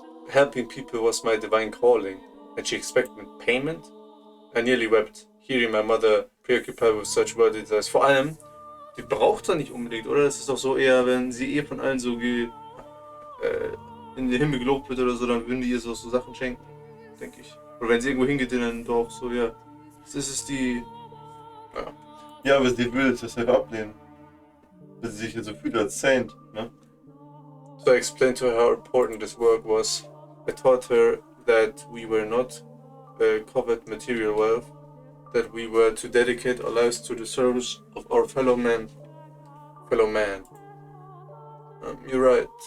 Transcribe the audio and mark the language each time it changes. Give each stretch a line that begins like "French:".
English: Helping people was my divine calling, and she expected payment? I nearly wept, hearing my mother preoccupied with such worldly desires.
German: Vor allem, die braucht er nicht unbedingt, oder? Das ist doch so eher, wenn sie von allen so in den Himmel gelobt wird oder so, dann würden die ihr so Sachen schenken, denke ich. Oder wenn sie irgendwo hingeht, dann doch so, ja. Das ist die. Ja. Ja, aber sie würde es deshalb ablehnen. Weil sie sich ja so fühlt als Saint, ne?
English: So I explained to her how important this work was. I taught her that we were not covered material wealth, that we were to dedicate our lives to the service of our fellow man. You're right.